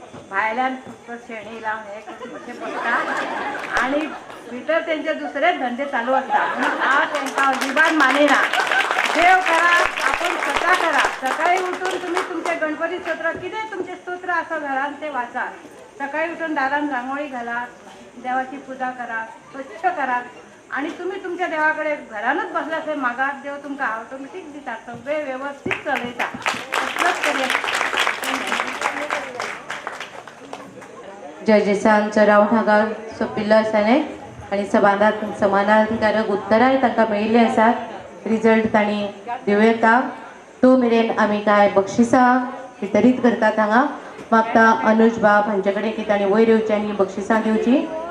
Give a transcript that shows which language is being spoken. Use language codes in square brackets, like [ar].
[kok] भायल्यान फक्त शेणी लावन हे कशें बसता आनी भितर तेंचे दुसरे धंदे चालू आसता. म्हणून हांव तेंकां अजिबात मानिना. [mr] देव करा, आपण स्वता करा. सकाळी उठून तुम्ही तुमचे गणपती स्तोत्र, [kok] कितें तुमचे स्तोत्र आसा घरान ते वाचा. [mr] सकाळी उठून दारात रांगोळी घाला, देवाची पूजा करा, स्वच्छ करा आणि तुम्ही तुमच्या देवाकडे घरानच बसला असेल मागात [kok] देव तुमका ऑटोमॅटिक दिता, सगळे व्यवस्थित चलयता. जजेसांचो रावंड हांगा सोंपिल्लो आसा न्हय आनी समाधानकारक उत्तराय तांकां मेळिल्ली आसात. रिजल्ट तांणी दिवं येता. तो मेरेन आमी कांय बक्षिसां वितरीत करतात. हांगा मागता अनुज बाब हांचे कडेन की तांणी वयर येवचें आनी बक्षिसां दिवची.